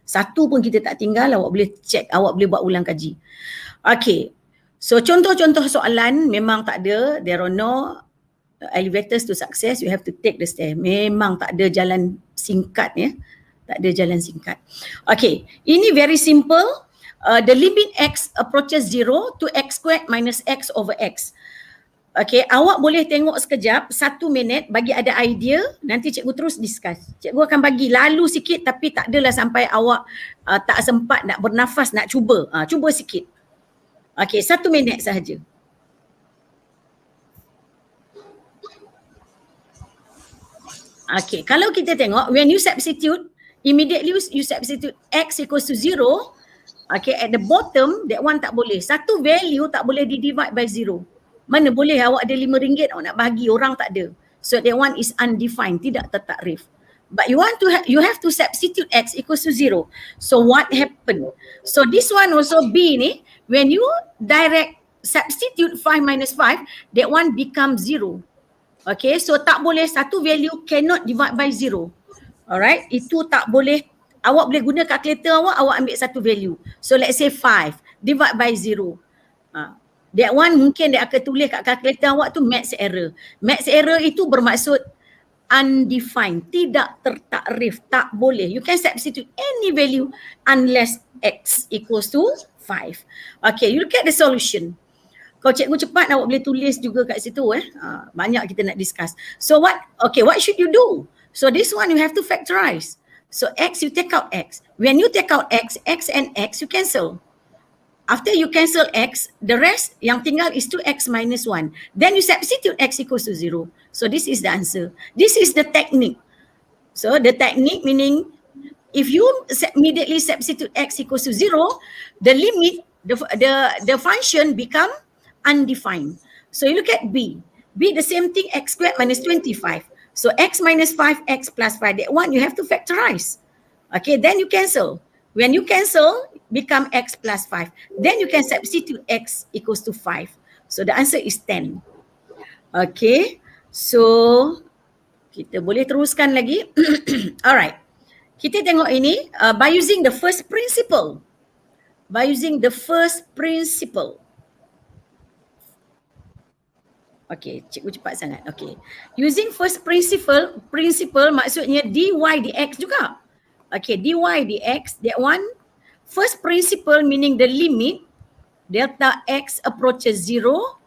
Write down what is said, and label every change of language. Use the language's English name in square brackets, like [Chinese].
[Malay] Satu pun kita tak tinggal, awak boleh check, awak boleh buat ulang kaji. Okay, so contoh-contoh soalan memang tak ada, [English] there are no elevators to success, you have to take the stair. [Malay] Memang tak ada jalan singkat ya. Tak ada jalan singkat. [English] Okay, ini very simple. The limit x approaches 0 to x squared minus x over x. [Malay] Okay, awak boleh tengok sekejap, 1 minit bagi ada idea, nanti cikgu terus discuss. Cikgu akan bagi lalu sikit tapi tak adalah sampai awak tak sempat nak bernafas, nak cuba. Cuba sikit. Okay, 1 minit sahaja. [English] Okay, kalau kita tengok, when you substitute, immediately you substitute x equals to 0, okay, at the bottom, that one [Malay] tak boleh. Satu value tak boleh di-divide by 0. Mana boleh awak ada RM5 awak nak bagi, orang tak ada. [English] So that one is undefined, [Malay] tidak tertakrif. [English] But you have to substitute x equals to 0. So what happened? So this one also B ni, when you direct substitute 5 minus 5, that one becomes 0. Okay, so [Malay] tak boleh, satu [English] value cannot divide by 0. [Malay] Alright, itu tak boleh. Awak boleh guna kalkulator awak ambil satu value. [English] So let's say 5, divide by 0. [Malay] That one mungkin dia akan tulis kat kalkulator awak tu maths error. [English] Maths error [Malay] itu bermaksud [English] undefined, [Malay] tidak tertakrif, tak boleh. [English] You can substitute any value unless x equals to 5. Okay, you look at the solution. [Malay] Kalau cikgu cepat awak boleh tulis juga kat situ banyak kita nak discuss. [English] So what should you do? So this one you have to factorize. So x, you take out x. When you take out x and x you cancel. After you cancel x, the rest [Malay] yang tinggal [English] is 2x minus 1. Then you substitute x equals to 0. So this is the answer. This is the technique. So the technique meaning if you immediately substitute x equals to 0, the limit, the function become undefined. So you look at B. B the same thing, x squared minus 25. So x minus 5, x plus 5, that one you have to factorize. Okay, then you cancel. When you cancel, become x plus 5. Then you can substitute x equals to 5. So the answer is 10. [Malay] Okay, so kita boleh teruskan lagi. [English] Alright, [Malay] kita tengok ini [English] by using the first principle. By using the first principle. Okay, [Malay] cikgu cepat sangat. [English] Okay, using first principle maksudnya dy dx juga. Okay, dy dx, that one, first principle meaning the limit, delta x approaches 0.